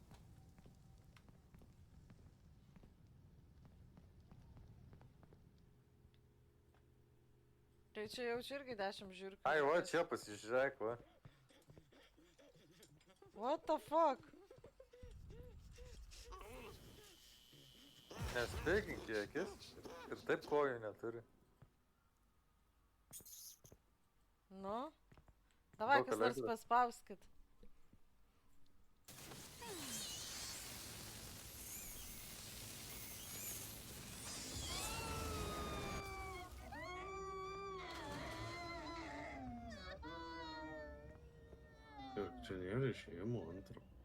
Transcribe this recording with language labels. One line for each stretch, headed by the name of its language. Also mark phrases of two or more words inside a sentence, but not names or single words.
Lithuanian: Tai čia jaučiu irgi 10 žiūrkių. Ai, va, čia pasižiūrėk, va.
English: What the fuck?
Lithuanian: Nespėkink į akis. Ir taip kojų neturi. Nu? Davai, Daug kas nors elektros. paspauskit. Ir čia nėra išėjimo antro.